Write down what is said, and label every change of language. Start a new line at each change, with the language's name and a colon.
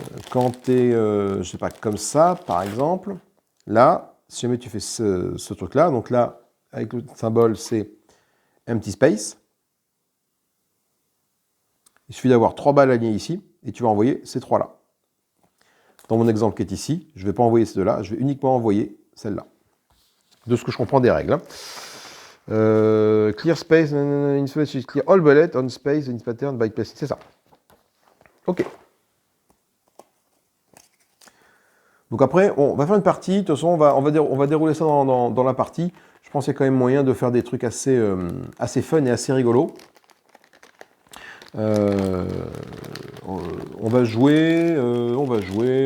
French: Quand tu es, je sais pas, comme ça, par exemple, là, si jamais tu fais ce truc-là, donc là, avec le symbole, c'est empty space. Il suffit d'avoir 3 balles alignées ici, et tu vas envoyer ces 3-là. Dans mon exemple qui est ici, je ne vais pas envoyer ces 2-là, je vais uniquement envoyer celle-là. De ce que je comprends des règles. Hein.
English: Clear space, in space, clear all bullet on space, in pattern by placing.
French: C'est ça. Ok. Donc après, on va faire une partie, de toute façon, on va dérouler ça dans la partie. Je pense qu'il y a quand même moyen de faire des trucs assez fun et assez rigolos. On va jouer, on va jouer.